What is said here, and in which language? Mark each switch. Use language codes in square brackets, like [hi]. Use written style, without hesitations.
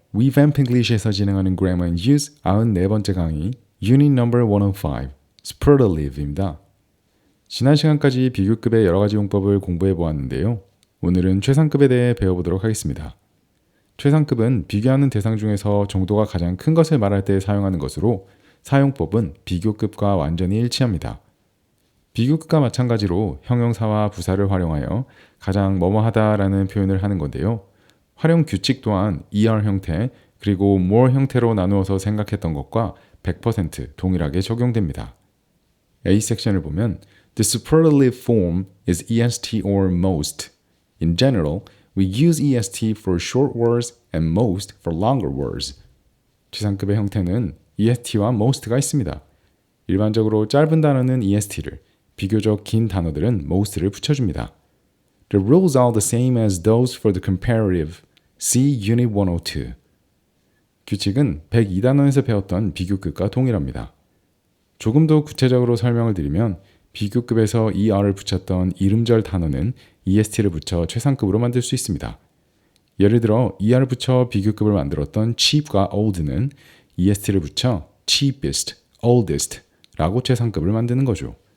[ko] Revamp English에서 진행하는 Grammar and Use 94번째 강의 Unit Number 105 Superlative입니다. 지난 시간까지 비교급의 여러 가지 용법을 공부해 보았는데요. 오늘은 최상급에 대해 배워보도록 하겠습니다. 최상급은 비교하는 대상 중에서 정도가 가장 큰 것을 말할 때 사용하는 것으로 사용법은 비교급과 완전히 일치합니다. 비교급과 마찬가지로 형용사와 부사를 활용하여 가장 뭐뭐하다라는 표현을 하는 건데요. 활용 규칙 또한 ER 형태 그리고 more 형태로 나누어서 생각했던 것과 100% 동일하게 적용됩니다. A 섹션을 보면 [en] The superlative form is est or most. In general, we use est for short words and most for longer words. [ko] 최상급의 형태는 est와 most가 있습니다. 일반적으로 짧은 단어는 est를, 비교적 긴 단어들은 most를 붙여줍니다. [en] The rules are the same as those for the comparative. See Unit 102. [ko] 규칙은 102단원에서 배웠던 비교급과 동일합니다. 조금 더 구체적으로 설명을 드리면 비교급에서 ER을 붙였던 이름절 단어는 EST를 붙여 최상급으로 만들 수 있습니다. 예를 들어 ER을 붙여 비교급을 만들었던 cheap과 old는 EST를 붙여 cheapest, oldest 라고 최상급을 만드는 거죠.